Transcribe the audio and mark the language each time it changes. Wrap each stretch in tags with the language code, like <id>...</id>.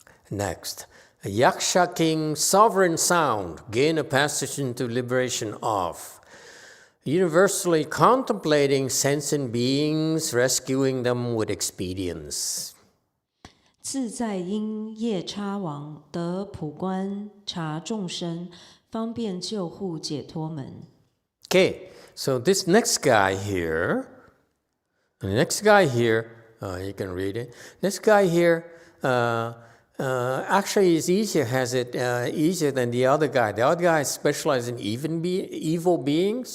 <en>Next, a Yaksha king, sovereign sound, gain a passage into liberation of, universally contemplating sentient beings, rescuing them with expedience.</en> <zh>自在因夜叉王得普观察众生，方便救护解脱门。</zh> <en>Okay, so this next guy here, you can read it. This guy here, actually is easier, has it easier than the other guy. The other guy specializes in evil beings.</en>